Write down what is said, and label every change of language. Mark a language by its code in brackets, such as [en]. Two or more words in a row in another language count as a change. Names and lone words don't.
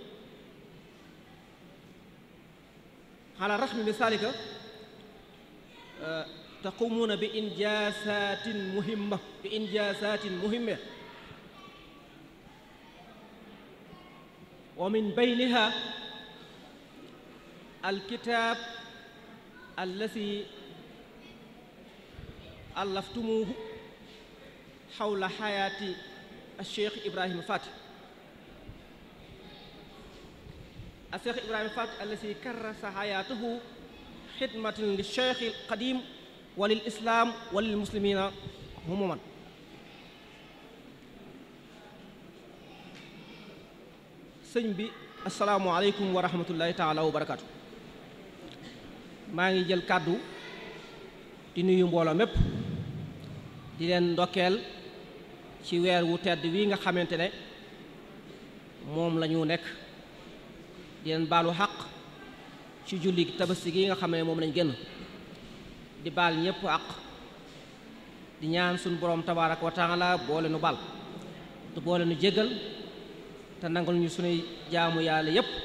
[ar] على الرغم من ذلك تقومون بإنجازات مهمة ومن بينها الكتاب الذي ألفتموه حول حياة الشيخ إبراهيم فاتي. الشيخ إبراهيم فاتي الذي كرس حياته خدمة للشيخ القديم وللإسلام وللمسلمين عموما. [wo] sëñ bi [ar] السلام عليكم ورحمة الله تعالى وبركاته. [wo] maa ngi jël kàddu di nuyu mbooloo mépp di leen ndokkeel ci weer wu tedd wi nga xamante ne moom la ñu nekk, di leen baalu xaq ci julli tabaski gi nga xam ne moom lañ génn, di baal ñépp àq, di ñaan suñu borom [ar] تبارك وتعالى [wo] boole nu baal te boole nu jéggal te nangul ñu sunuy jaamu yàlla yépp,